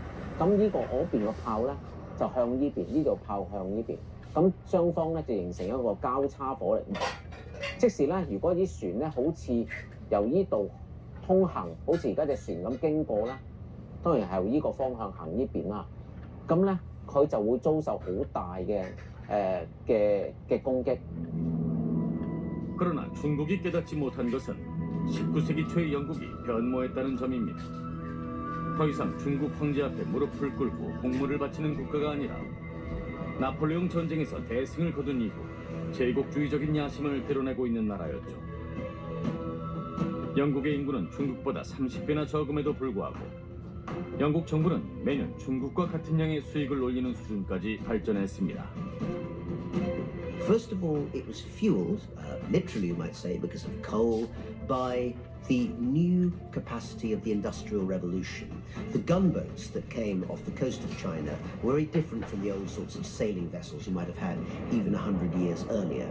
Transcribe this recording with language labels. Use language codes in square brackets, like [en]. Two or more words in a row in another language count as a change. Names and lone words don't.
[yue] 咁呢個嗰邊個炮咧就向呢邊，呢度炮向呢邊，咁雙方咧就形成一個交叉火力。即使咧，如果啲船咧好似由呢度通行，好似而家隻船咁經過啦，當然係由呢個方向行呢邊啦。咁咧佢就會遭受好大嘅攻擊。 [ko] 그러나 중국이 깨닫지 못한 것은 19세기 초의 영국이 변모했다는 점입니다. 더 이상 중국 황제 앞에 무릎을 꿇고 공물을 바치는 국가가 아니라 나폴레옹 전쟁에서 대승을 거둔 이후 제국주의적인 야심을 드러내고 있는 나라였죠. 영국의 인구는 중국보다 30배나 적음에도 불구하고 영국 정부는 매년 중국과 같은 양의 수익을 올리는 수준까지 발전했습니다. [en] First of all, it was fueled, literally you might say, because of coal, by the new capacity of the Industrial Revolution. The gunboats that came off the coast of China were very different from the old sorts of sailing vessels you might have had even 100 years earlier.